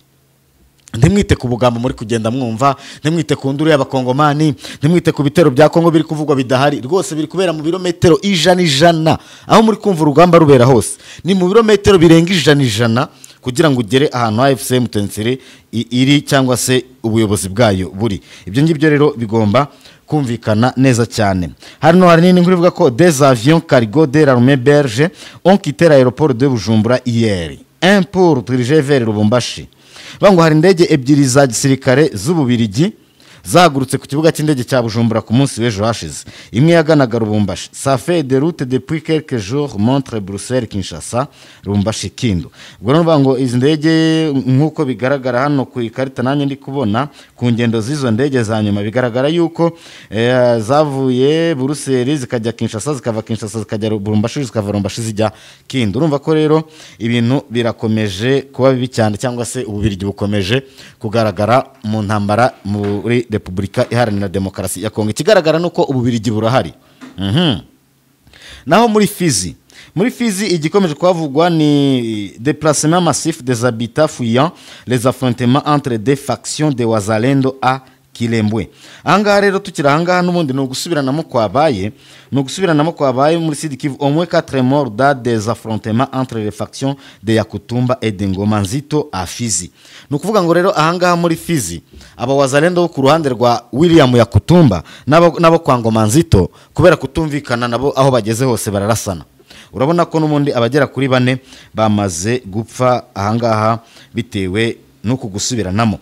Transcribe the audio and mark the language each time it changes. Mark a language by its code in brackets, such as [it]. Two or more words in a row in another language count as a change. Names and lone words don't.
[rw] Ntimwite ku bugambo muri kugenda mwumva, ntimwite ku nduru y'abakongomani, ntimwite ku bitero bya Kongo biri kuvugwa bidahari, rwose biri kubera mu birometero ijana. Aho muri kumva urugamba rubera hose ni mu birometero birenga ijana, kugira ngo ugere ahantu AFC M23 iri cyangwa se ubuyobozi bwayo buri. Ibyo ngibyo rero bigomba kumvikana neza cyane. Hano hari nini nkuru ivuga ko [fr] des avions cargo de l'armée belge ont quitté l'aéroport de Bujumbura hier, un pour diriger vers Lubumbashi. [rw] Bango hari indege ebyiri za gisirikare z'Ububirigi zahagurutse ku kibuga cy'indege cya Bujumbura ku munsi w'ejo hashize. Imwe yaganaga Lubumbashi. [fr] Ça fait des routes depuis quelques jours montre Bruxelles Kinshasa Lubumbashi Kindu. [rw] Ubwo numva ngo izi ndege nkuko bigaragara hano ku ikarita nanjye ndi kubona ku ngendo z'izo ndege za nyuma bigaragara yuko zavuye Bruxelles zikajya Kinshasa, zikava Kinshasa zikajya Lubumbashi, zikava Lubumbashi zijya Kindu. Urumva ko rero ibintu birakomeje kuba bibi cyane, cyangwa se ububirigi bukomeje kugaragara mu ntambara muri Repubulika Iharanira Demokarasi ya Kongo. Ikigaragara nuko ububirigi burahari. Naho muri Fizi igikomeje kwavugwa ni [fr] déplacement massif des habitants fuyant les affrontements entre des factions de Wazalendo à Kilembwe. [rw] Ahangaha rero tukira ahangaha n'ubundi no gusubiranamo kwabaye muri Sud Kivu. [fr] Au moins 4 morts dans des affrontements entre les factions de Yakutumba et de Ngoma Nzito à Fizi. [rw] Nukuvuga ngo rero ahangaha muri Fizi aba Wazalendo bo ku ruhande rwa William Yakutumba nabo kwa Ngoma Nzito kubera kutumvikana nabo aho bageze hose bararasana. Urabona ko n'umundi abagera kuri 4 bamaze gupfa ahangaha bitewe nuko gusubiranamo.